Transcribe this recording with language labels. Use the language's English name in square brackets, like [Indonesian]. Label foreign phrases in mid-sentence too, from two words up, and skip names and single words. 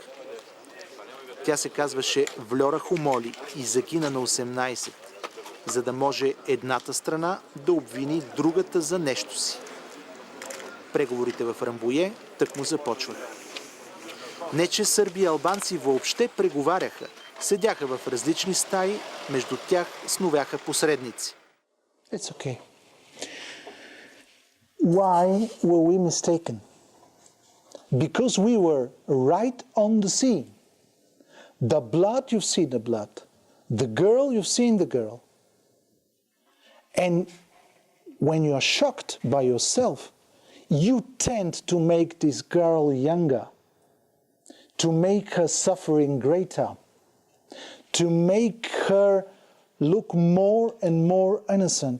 [Bulgarian] Тя се казваше Вльора Хумоли и загина на 18, за да може едната страна да обвини другата за нещо си. Преговорите в Рамбуе тъкмо започваха. Не, че сърби и албанци въобще преговаряха, седяха в различни стаи, между тях сновяха посредници. [English] It's okay. Why were we mistaken? because we were right on the scene. The blood, you've seen the blood. The girl, you've seen the girl. And when you are shocked by yourself, you tend to make this girl younger, to make her suffering greater, to make her look more and more innocent.